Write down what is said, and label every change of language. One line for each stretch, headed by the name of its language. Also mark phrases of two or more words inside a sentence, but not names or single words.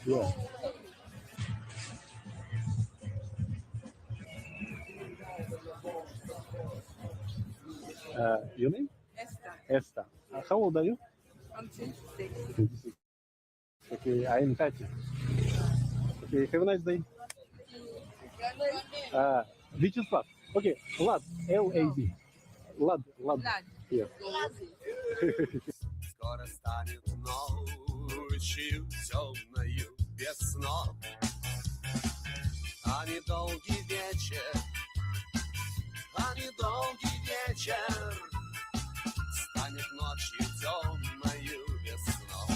English: Yeah. Your name? Esther. Esther. How old are you? I'm 26. 26. Okay, I am 30. Okay, have a nice day. Which is Lad? Okay, Lad. L-A-D. Lad. Lad. Yes.
Russian: Скоро станет ночью темною без снов, а недолгий вечер, станет ночью темною без снов.